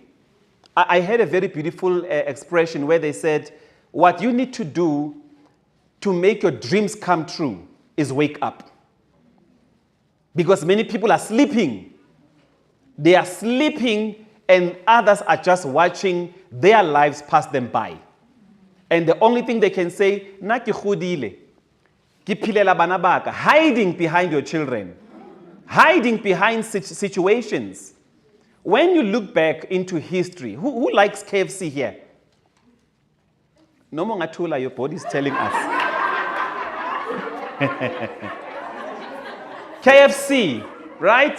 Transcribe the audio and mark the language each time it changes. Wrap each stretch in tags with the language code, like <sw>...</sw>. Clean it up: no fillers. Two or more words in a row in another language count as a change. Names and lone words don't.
<en>I heard a very beautiful expression where they said, what you need to do to make your dreams come true is wake up. Because many people are sleeping. They are sleeping and others are just watching their lives pass them by. And the only thing they can say,</en> <nso>"Na ke godile, ke philela bana ba ka,"</nso> <en>hiding behind your children, hiding behind situations. When you look back into history, who likes KFC here? No more Ngatula, your body is telling us. KFC, right?</en>